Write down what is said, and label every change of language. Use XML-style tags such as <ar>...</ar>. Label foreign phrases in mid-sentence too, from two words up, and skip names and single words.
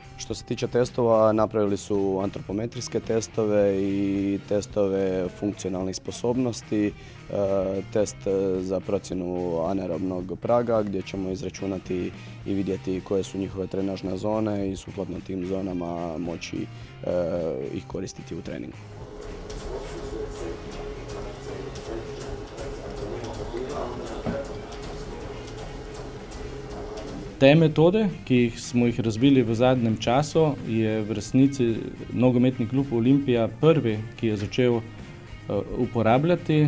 <hr>Što se tiče testova, napravili su antropometrijske testove i testove funkcionalnih sposobnosti, test za procjenu anaerobnog praga gdje ćemo izračunati i vidjeti koje su njihove trenažne zone i sukladno tim zonama moći ih koristiti u treningu.</hr> <sl>Te metode, ki smo jih razvili v zadnjem času, je v resnici nogometni klub Olimpija prvi, ki je začel uporabljati.</sl>